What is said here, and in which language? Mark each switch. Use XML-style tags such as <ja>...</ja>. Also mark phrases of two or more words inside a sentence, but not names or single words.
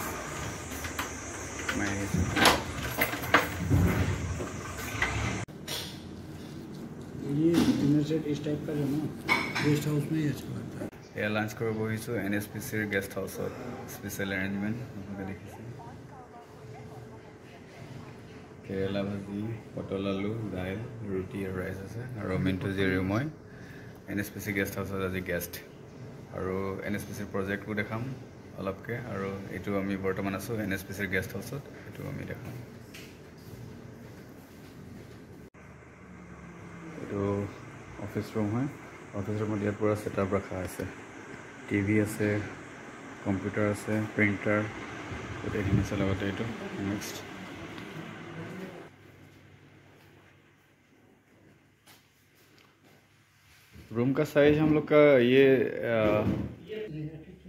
<hi>ये</hi> <en>dinner set</en> <hi>इस टाइप का जो ना</hi> <en>guest house</en> <hi>में ही अच्छा लगता है</hi> <as>এয়া লাঞ্চ কৰিব বহিছোঁ NSPCৰ গেষ্ট হাউচত</as> <en>special arrangement</en> <as>আপোনালোকে দেখিছে কেৰেলা ভাজি পটল আলু দাইল ৰুটি আৰু ৰাইচ আছে আৰু মিণ্টু জীয়ৰী মই NSPC গেষ্ট হাউচত আজি গেষ্ট আৰু NSPCৰ প্ৰজেক্টবোৰ দেখাম অলপকৈ আৰু এইটো আমি বৰ্তমান আছোঁ NSPCৰ গেষ্ট হাউচত এইটো আমি দেখাম এইটো</as> <en>office room</en> <as>হয় অফিচ ৰুমত ইয়াত পুৰা ছেটআপ ৰখা আছে টিভি আছে কম্পিউটাৰ আছে প্ৰিণ্টাৰ গোটেইখিনি আছে লগতে এইটো নেক্সট</as> <hi>रूम का साइज हम लोग का ये</hi>